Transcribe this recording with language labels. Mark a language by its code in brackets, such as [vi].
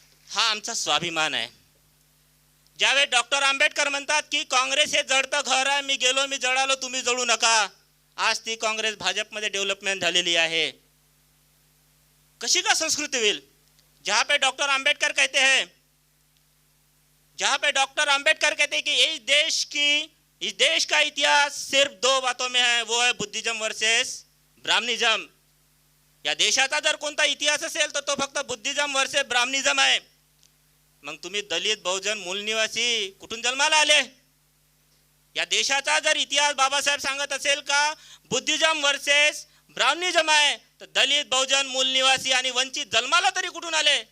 [mr] हा आमचा स्वाभिमान आहे. ज्यावेळेस डॉक्टर आंबेडकर म्हणतात की काँग्रेस हे जळतं घर आहे, मी गेलो मी जळालो तुम्ही जळू नका, आज ती काँग्रेस भाजपमध्ये डेव्हलपमेंट झालेली आहे. कशी का संस्कृति होईल? [hi] जहाँ पे डॉक्टर आंबेडकर कहते हैं, जहाँ पे डॉक्टर आंबेडकर कहते हैं कि इस देश का इतिहास सिर्फ दो बातों में है, वो है बुद्धिज्म वर्सेस ब्राह्मणिज्म. [mr] या देशाचा जर कोणता इतिहास असेल तर तो फक्त बुद्धिज्म वर्सेस ब्राह्मणिज्म आहे. मग तुम्ही दलित बहुजन मूल निवासी कुठून जन्माला आले? या देशाचा जर इतिहास बाबासाहेब सांगत असेल का बुद्धिज्म वर्सेस ब्राह्मणिज्म आहे, तर दलित बहुजन मूल निवासी आणि वंचित जन्माला तरी कुठून आले?